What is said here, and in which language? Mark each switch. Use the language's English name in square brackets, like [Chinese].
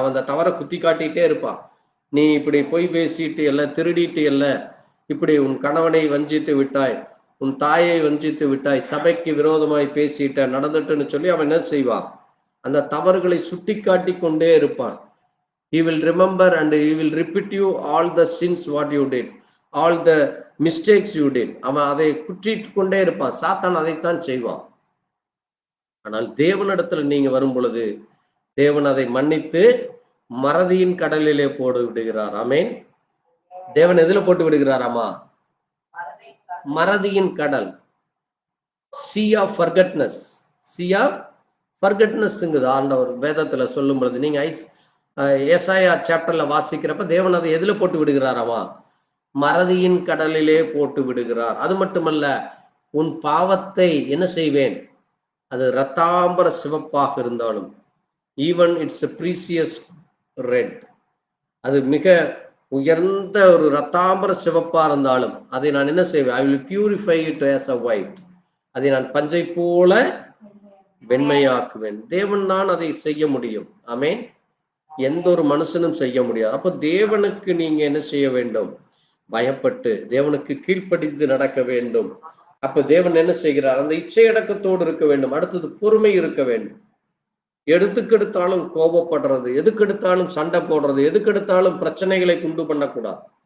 [Tamil] அவன் அந்த தவறை குத்தி காட்டிட்டே இருப்பான். நீ இப்படி பொய் பேசிட்டு இல்ல, திருடிட்டு இல்ல, இப்படி உன் கணவனை வஞ்சித்து விட்டாய், உன் தாயை வஞ்சித்து விட்டாய், சபைக்கு விரோதமாய் பேசிட்ட, நடந்துட்டுன்னு சொல்லி அவன் என்ன செய்வான்? அந்த தவறுகளை சுட்டி காட்டி கொண்டே இருப்பான். [English] He will remember and he will repeat you all the sins what you did, all the mistakes you did. [Tamil] அவன் அதை குற்றிட்டு கொண்டே இருப்பான். சாத்தான் அதைத்தான் செய்வான். ஆனால் தேவனிடத்துல நீங்க வரும் பொழுது தேவன் அதை மன்னித்து மறதியின் கடலிலே போட்டு விடுகிறார். ஆமேன். தேவன் எதுல போட்டு விடுகிறாராமா? மறதியின் கடல். [English] sea of forgetfulness, sea of forgetfulness [Tamil] ஆண்டவர் வேதத்துல சொல்லும் பொழுது, நீங்க ஏசாயா சாப்டர்ல வாசிக்கிறப்ப தேவன் அதை எதுல போட்டு விடுகிறாராமா? மறதியின் கடலிலே போட்டு விடுகிறார். அது மட்டுமல்ல, உன் பாவத்தை என்ன செய்வேன்? அது இரத்தாம்பர சிவப்பாக இருந்தாலும், [English] even it's a precious red, [Tamil] அது மிக உயர்ந்த ஒரு இரத்தாம்பர சிவப்பா இருந்தாலும் அதை நான் என்ன செய்வேன்? [English] I will purify it as a white, [Tamil] அதை நான் பஞ்சை போல வெண்மையாக்குவேன். தேவன் தான் அதை செய்ய முடியும். ஆமேன். எந்த ஒரு மனுஷனும் செய்ய முடியாது. அப்போ தேவனுக்கு நீங்க என்ன செய்ய வேண்டும்? பயப்பட்டு தேவனுக்கு கீழ்ப்படிந்து நடக்க வேண்டும். அப்ப தேவன் என்ன செய்கிறார்? அந்த இச்சையடக்கத்தோடு இருக்க வேண்டும். அடுத்தது பொறுமை இருக்க வேண்டும். எதுக்கெடுத்தாலும் கோபப்படுறது, எதுக்கெடுத்தாலும் சண்டை போடுறது, எதுக்கெடுத்தாலும் பிரச்சனைகளை உண்டு பண்ணக்கூடாது.